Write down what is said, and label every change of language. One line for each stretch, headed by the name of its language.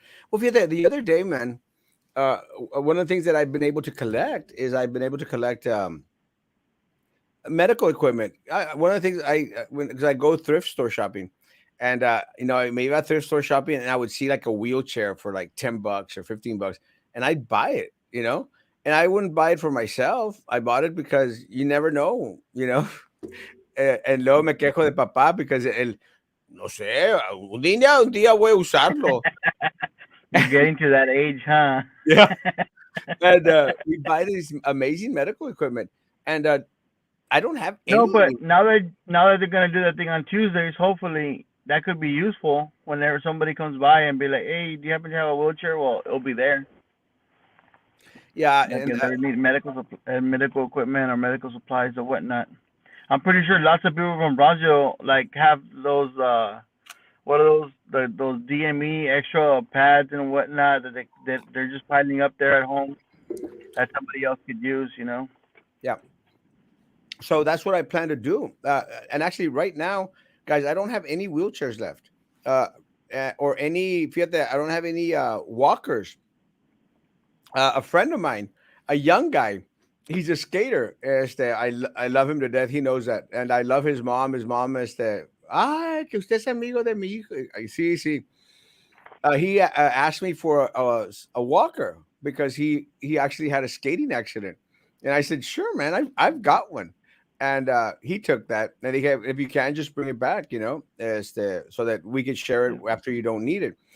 English: Well, the other day, man, uh, one of the things that I've been able to collect is I've been able to collect medical equipment. One of the things because I go thrift store shopping, and maybe I thrift store shopping, and I would see like a wheelchair for like $10 or $15, and I'd buy it. And I wouldn't buy it for myself. I bought it because you never know. And
Spanish: luego me quejo de papá
English: because
Spanish: no sé, un día voy a usarlo.
English: You're getting to that age, huh? Yeah. And we buy these amazing medical equipment, and I don't have No, but any. now that they're gonna do that thing on Tuesdays, hopefully that could be useful whenever somebody comes by and be like, "Hey, do you happen to have a wheelchair?" Well, it'll be there. Yeah, Like and if they need medical equipment or medical supplies or whatnot. I'm pretty sure lots of people from Brazil like have those what are those DME extra pads and whatnot that they're just piling up there at home that somebody else could use. yeah. So that's what I plan to do. And actually, right now, guys, I don't have any wheelchairs left, uh, or any.
Spanish: Fíjate,
English: I don't have any walkers. A friend of mine, a young guy, he's a skater. I love him to death. He knows that, and I love his mom. His mom
Spanish: que usted es amigo de mi hijo. Sí, sí.
English: He asked me for a walker because he actually had a skating accident, and I said, "Sure, man, I've got one." And he took that, and he gave, if you can, just bring it back, so that we could share it Yeah. after you don't need it.